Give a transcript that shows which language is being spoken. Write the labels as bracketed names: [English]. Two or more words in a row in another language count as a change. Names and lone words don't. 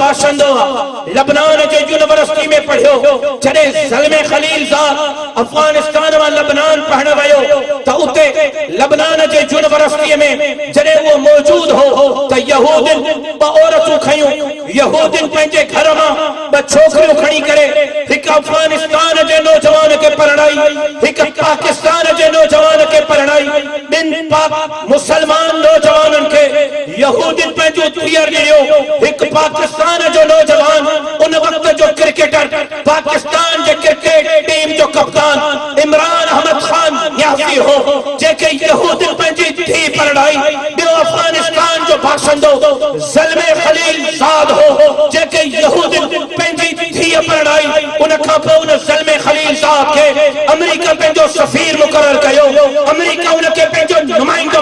[Sindhi] बाशिंदो आहे लबनान जे यूनिवर्सिटी में पढ़ियो जॾहिं ज़ल्मे खलीलज़ाद अफगानिस्तान में लबनान पढ़ण वयो त उते लबनान जे यूनिवर्सिटी में जॾहिं वो मौजूद हो त यहूदिन 2 औरतूं खयूं यहूदिन पंहिंजे घर मां 2 छोकरियूं खणी करे हिक अफगानिस्तान जे नौजवान के परणाई हिक पाकिस्तान जे नौजवान के परणाई बिन पाक मुसलमान नौजवानन के यहूदिन पंहिंजो धीअर ॾियो हिक पाकिस्तान जो नौजवान उन वक्त जो क्रिकेटर पाकिस्तान जे क्रिकेट टीम जो कप्तान इमरान अहमद खान न्यासी हो जेके यहूदिन पंहिंजी धी परणाई ॿियो अफगानिस्तान जो बाशिंदो ज़ल्मे खलीलज़ाद हो जेके यहूदिन पंहिंजी धी परणाई उन खां पोइ उन ज़ल्मे खलीलज़ाद के अमेरिका पंहिंजो सफ़ीर मुक़रर कयो अमेरिका उनके पंहिंजो नुमाइंदो